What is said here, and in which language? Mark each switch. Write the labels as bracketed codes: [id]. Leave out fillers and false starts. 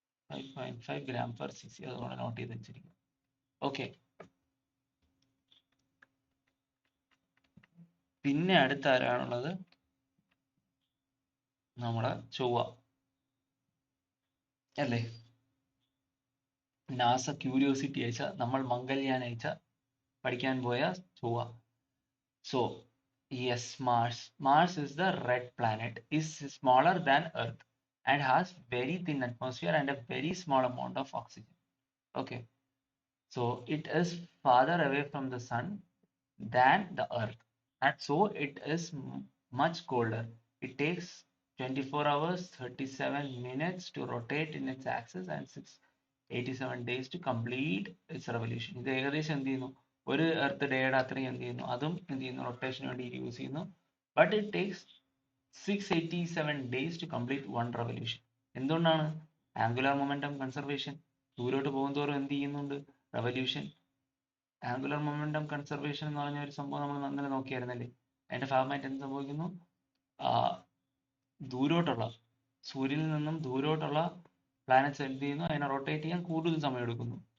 [en] 5.5 gram per cc, [ml] അതുകൊണ്ട് not ചെയ്ത് വെച്ചിരിക്കും. ഓക്കെ, പിന്നെ അടുത്ത ആരാണുള്ളത്, നമ്മുടെ ചൊവ്വ അല്ലേ. നാസ ക്യൂരിയോസിറ്റി അയച്ച, നമ്മൾ മംഗൾയാൻ അയച്ച പഠിക്കാൻ പോയ ചൊവ്വ. [en] So yes, Mars is the red planet, is smaller than Earth and has very thin atmosphere and a very small amount of oxygen. Okay, so it is farther away from the sun than the Earth, and so it is much colder. It takes 24 hours 37 minutes to rotate in its axis and 687 days to complete its revolution. [ml] ഇത് ഏകദേശം എന്ത് ചെയ്യുന്നു, ഒരു earth ഡേയുടെ അത്രയും എന്ത് ചെയ്യുന്നു, അതും എന്ത് ചെയ്യുന്നു, റൊട്ടേഷന് വേണ്ടി യൂസ് ചെയ്യുന്നു. [en] But it takes 687 days to complete one revolution. [ml] എന്തുകൊണ്ടാണ്? Angular momentum conservation. ദൂരോട്ട് പോകുന്തോറും എന്ത് ചെയ്യുന്നുണ്ട്, റെവല്യൂഷൻ. ആംഗുലർ മൊമെന്റം കൺസർവേഷൻ എന്ന് പറഞ്ഞ ഒരു സംഭവം നമ്മൾ നന്നായി നോക്കിയായിരുന്നല്ലേ. അതിന്റെ ഭാഗമായിട്ട് എന്ത് സംഭവിക്കുന്നു, ദൂരോട്ടുള്ള, സൂര്യനിൽ നിന്നും ദൂരോട്ടുള്ള പ്ലാനറ്റ്സ് എന്ത് ചെയ്യുന്നു, അതിനെ റൊട്ടേറ്റ് ചെയ്യാൻ കൂടുതൽ സമയം എടുക്കുന്നു.